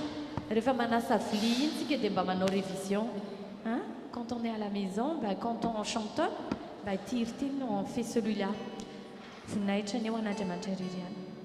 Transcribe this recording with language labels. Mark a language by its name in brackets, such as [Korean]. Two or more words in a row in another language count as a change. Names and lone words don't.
[Malagasy] Rehefa manasa vilia iny tsika dia mba manao révision. [French] Quand on est à la maison, quand on chante, [Malagasy] ity ity [French] on fait celui-là. [Malagasy] Voninahitra ny eo an'Andriamanitra irery any.